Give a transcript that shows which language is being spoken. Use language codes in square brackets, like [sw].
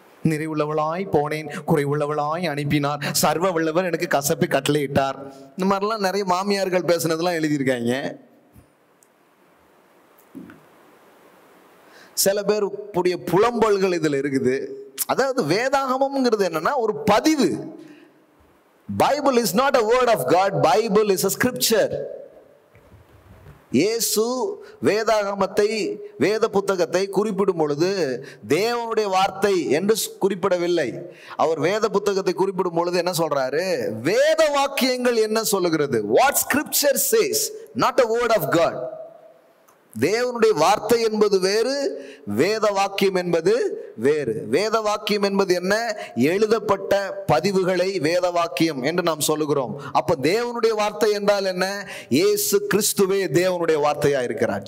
[ta] நிறைவுள்ளவளாய் போனேன் குறைவுள்ளவளாய் அனுப்பினார், சர்வ வல்லவர் எனக்கு கசப்பை கட்டளையிட்டார். இந்த மாதிரிலாம் நிறைய மாமியார்கள் பேசுனதெல்லாம் எழுதியிருக்காங்க. சில பேருடைய புலம்பல்கள் இதுல இருக்குது. அதாவது வேதாகமம்ங்கிறது என்னன்னா ஒரு பதிவு. [en] Bible is not a word of God, Bible is a scripture. [ta] இயேசு வேதாகமத்தை வேத புத்தகத்தை குறிப்பிடும் பொழுது தேவனுடைய வார்த்தை என்று குறிப்பிடவில்லை. அவர் வேத புத்தகத்தை குறிப்பிடும் பொழுது என்ன சொல்றாரு? வேத வாக்கியங்கள் என்ன சொல்லுகிறது? [en] what scripture says, not a word of God. [ta] தேவனுடைய வார்த்தை என்பது வேறு, வேத வாக்கியம் என்பது வேறு. வேத வாக்கியம் என்பது என்ன? எழுதப்பட்ட பதிவுகளை வேத வாக்கியம் என்று நாம் சொல்லுகிறோம். அப்ப தேவனுடைய வார்த்தை என்றால் என்ன? இயேசு கிறிஸ்துவே தேவனுடைய வார்த்தையா இருக்கிறார்.